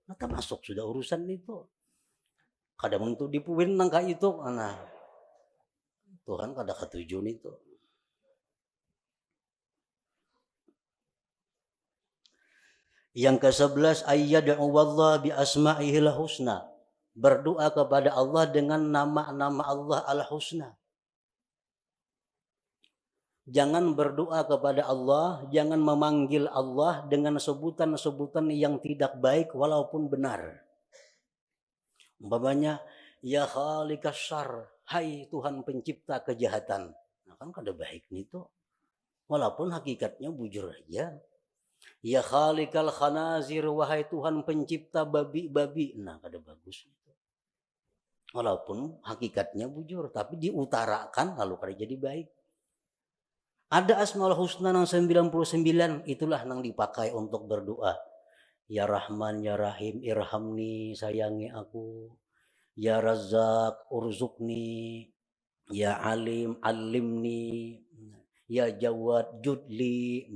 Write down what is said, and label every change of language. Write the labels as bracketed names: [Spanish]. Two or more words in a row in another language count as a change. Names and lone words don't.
[Banjar] Nah, termasuk sudah urusan itu. Kadang untuk dipuin nangka itu, nah Tuhan kada ketujuan itu. [Indonesian] Yang ke-11 [Arabic] أن يدعو الله بأسمائه الحسنى, [Indonesian] berdoa kepada Allah dengan nama-nama Allah al-husna. Jangan berdoa kepada Allah, jangan memanggil Allah dengan sebutan-sebutan yang tidak baik walaupun benar. Umpamanya, [Arabic] يا خالق الشر, [Indonesian] hai Tuhan pencipta kejahatan. [Banjar] Nah kan kada baik itu. Walaupun hakikatnya bujur aja. [Arabic] يا خالق الخنازير, [Banjar] wahai Tuhan pencipta babi-babi. Nah kada bagus itu. Walaupun hakikatnya bujur, tapi diutarakan lalu kada jadi baik. [Indonesian] Ada [Arabic] أسماء الحسنى [Indonesian] yang 99, itulah yang dipakai untuk berdoa. [Arabic] يا رحمن، يا رحيم، ارحمني, [Indonesian] sayangi aku. [Arabic] يا رزاق، ارزقني. يا عليم، علمني. يا جواد، جد لي.